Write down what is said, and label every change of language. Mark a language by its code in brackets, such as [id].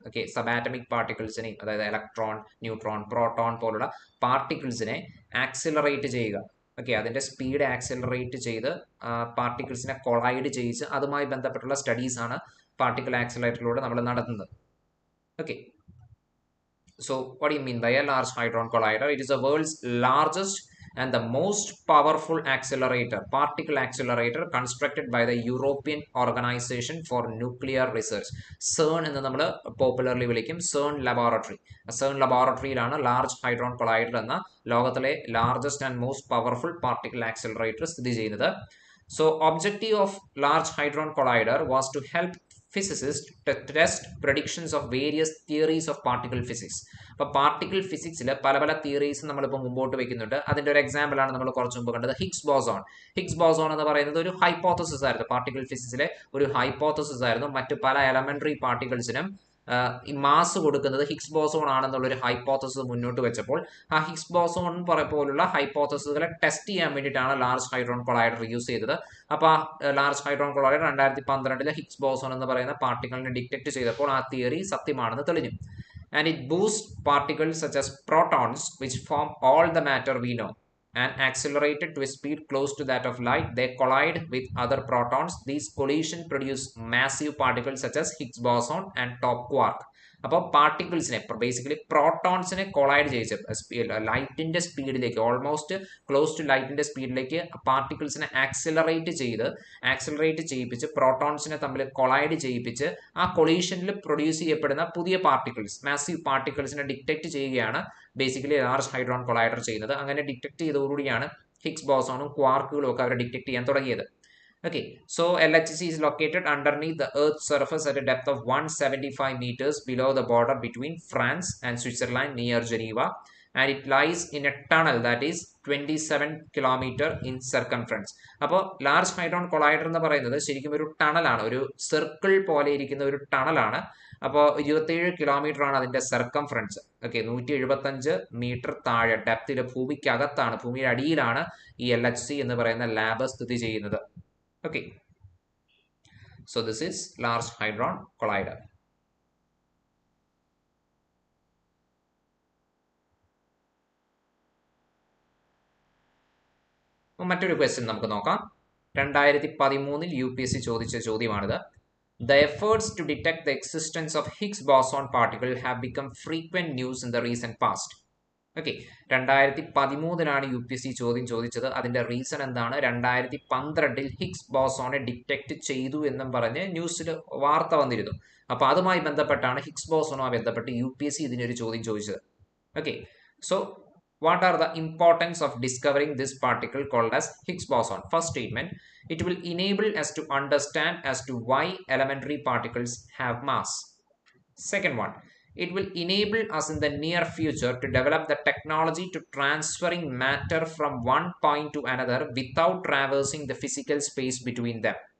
[ml] Okay, subatomic പാർട്ടിക്കിൾസിനെയും അതായത് electron, neutron, proton പോലുള്ള പാർട്ടിക്കിൾസിനെ accelerate ചെയ്യുക. ഓക്കെ, അതിന്റെ സ്പീഡ് ആക്സിലറേറ്റ് ചെയ്ത് പാർട്ടിക്കിൾസിനെ കൊളൈഡ് ചെയ്യിച്ച് അതുമായി ബന്ധപ്പെട്ടുള്ള സ്റ്റഡീസ് ആണ് പാർട്ടിക്കിൾ ആക്സിലറേറ്ററിലൂടെ നമ്മൾ നടത്തുന്നത്. [en] Okay, so what do you mean by a large hadron collider? It is the world's largest and the most powerful accelerator, particle accelerator constructed by the European Organization for Nuclear Research. [ml] CERN എന്ന് നമ്മൾ popularly വിളിക്കും, CERN laboratory. CERN laboratoryയിലാണ് large hadron collider എന്ന ലോകത്തിലെ largest and most powerful particle accelerator സ്ഥിതി ചെയ്യുന്നത്. [en] So objective of large hadron collider was to help physicists test predictions of various theories of particle physics. [ml] അപ്പോൾ particle ഫിസിക്സിൽ പല പല theories നമ്മളിപ്പോൾ മുമ്പോട്ട് വെക്കുന്നുണ്ട്. അതിന്റെ ഒരു എക്സാമ്പിൾ ആണ് നമ്മൾ കുറച്ച് മുമ്പ് കണ്ടത് ഹിഗ്സ് ബോസോൺ. ഹിഗ്സ് ബോസോൺ എന്ന് പറയുന്നത് ഒരു ഹൈപ്പോത്തസിസ് ആയിരുന്നു, പാർട്ടിക്കിൾ ഫിസിക്സിലെ ഒരു ഹൈപ്പോത്തസിസ് ആയിരുന്നു. മറ്റു പല എലമെന്ററി പാർട്ടിക്കിൾസിനും ഈ മാസ് കൊടുക്കുന്നത് ഹിഗ്സ് ബോസോൺ ആണെന്നുള്ള ഒരു ഹൈപ്പോത്തസിസ് മുന്നോട്ട് വെച്ചപ്പോൾ ആ ഹിഗ്സ് ബോസോൺ പോലുള്ള ഹൈപ്പോത്തസിസുകളെ ടെസ്റ്റ് ചെയ്യാൻ വേണ്ടിയിട്ടാണ് ലാർജ് ഹൈഡ്രോൺ കൊളൈഡർ യൂസ് ചെയ്തത്. അപ്പോൾ ആ large hadron collider 2012 Higgs boson എന്ന് പറയുന്ന പാർട്ടിക്കിളിനെ ഡിറ്റക്ട് ചെയ്തപ്പോൾ ആ തിയറി സത്യമാണെന്ന് തെളിഞ്ഞു. [en] And it boosts particles such as protons, which form all the matter we know, and accelerated to a speed close to that of light. They collide with other protons. These collisions produce massive particles such as Higgs boson and top quark. [ml] അപ്പോൾ പാർട്ടിക്കിൾസിനെ basically പ്രോട്ടോൺസിനെ collide ചെയ്യിച്ച് ലൈറ്റിന്റെ സ്പീഡിലേക്ക്, almost close to ലൈറ്റിന്റെ സ്പീഡിലേക്ക് പാർട്ടിക്കിൾസിനെ accelerate ചെയ്യിപ്പിച്ച് പ്രോട്ടോൺസിനെ തമ്മിൽ collide ചെയ്യിപ്പിച്ച് ആ കൊളീഷനിൽ produce ചെയ്യപ്പെടുന്ന പുതിയ particles, massive പാർട്ടിക്കിൾസിനെ detect ചെയ്യുകയാണ് ബേസിക്കലി ലാർജ് ഹൈഡ്രോൺ കൊളൈഡർ ചെയ്യുന്നത്. അങ്ങനെ ഡിറ്റക്ട് ചെയ്തതോടുകൂടിയാണ് ഹിഗ്സ് ബോസോണും ക്വാർക്കുകളും ഒക്കെ അവരെ ഡിറ്റക്ട് ചെയ്യാൻ തുടങ്ങിയത്. [en] Okay, so LHC is located underneath the Earth's surface at a depth of 175 meters below the border between France and Switzerland near Geneva, and it lies in a tunnel that is 27 kilometer in circumference. [ml] അപ്പോൾ large hadron collider എന്ന് പറയുന്നത് ശരിക്കും ഒരു ടണലാണ്, ഒരു circle പോലെ ഇരിക്കുന്ന ഒരു ടണലാണ്. അപ്പോൾ 27 കിലോമീറ്റർ ആണ് അതിന്റെ സർക്കംഫറൻസ്. ഓക്കെ, 175 മീറ്റർ താഴെ ഡെപ്തിൽ ഭൂമിക്കകത്താണ്, ഭൂമിയുടെ അടിയിലാണ് ഈ LHC എന്ന് പറയുന്ന ലാബ് സ്ഥിതി ചെയ്യുന്നത്. [en] Okay, so this is large hadron collider. [ml] മറ്റൊരു ക്വസ്റ്റ്യൻ നമുക്ക് നോക്കാം. 2013 UPSC ചോദിച്ച ചോദ്യമാണിത്. [en] The efforts to detect the existence of Higgs boson particle have become frequent news in the recent past. [ml] Okay, 2013 UPSC ചോദ്യം ചോദിച്ചത്. അതിന്റെ റീസൺ എന്താണ്? 2012 ഹിഗ്സ് ബോസോണെ ഡിറ്റക്ട് ചെയ്തു എന്നും പറഞ്ഞ് ന്യൂസിൽ വാർത്ത വന്നിരുന്നു. അപ്പൊ അതുമായി ബന്ധപ്പെട്ടാണ്, ഹിഗ്സ് ബോസോണുമായി ബന്ധപ്പെട്ട് UPSC ഇതിനൊരു ചോദ്യം ചോദിച്ചത്. [en] Okay, so what are the importance of discovering this particle called as Higgs boson? First statement, it will enable us to understand as to why elementary particles have mass. Second one, it will enable us in the near future to develop the technology to transferring matter from one point to another without traversing the physical space between them.